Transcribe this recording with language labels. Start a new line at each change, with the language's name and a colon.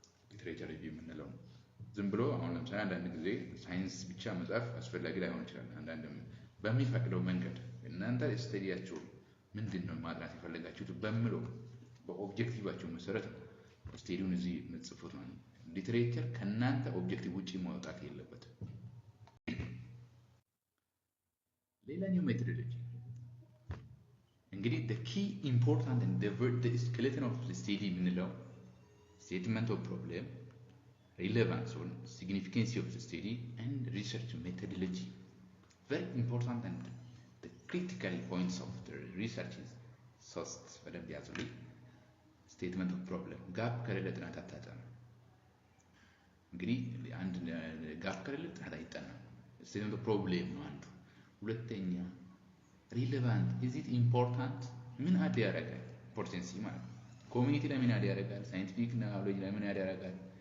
Amharic: ሊትሬቸር ሪቪው የምንለው። ዝም ብሎ አሁን ለምሳሌ አንዳንድ ጊዜ ሳይንስ ብቻ መጻፍ አስፈላጊ ላይሆን ይችላል። አንዳንድም በሚፈቅደው መንገድ እናንተ ስቴዲያችሁ ምንድነው ማጥናት የፈለጋችሁት በሚለው በኦብጀክቲቫችሁ መሰረት ስቴዲውን እዚህ የምትጽፉት ማለት ነው። ሊትሬቸር ከናንተ ኦብጀክቲቭ ውጪ መውጣት የለበትም። ሌላኛው ሜቶዶሎጂ እንግዲህ
English: the key important and the skeleton of the study
Amharic: የምንለው
English: statement of problem, relevance or significance of the study and research methodology. Very important and the critical points of the research is
Amharic: ሶስት በደንብ ያዙልኝ።
English: statement of problem
Amharic: ጋፕ ከሌለ ጥናት አታጠናም። እንግዲህ አንድ ጋፕ ከሌለ ጥናት አይጠናም።
English: statement of problem
Amharic: ነው አንዱ። ሁለተኛ
English: relevant, is it important?
Amharic: ምን አድ ያደርጋል? ኢምፖርታንሲ ማለት ነው። ኮሚኒቲ ላይ ምን አድ ያደርጋል? ሳይንቲፊክ ናውሌጅ ላይ ምን አድ ያደርጋል?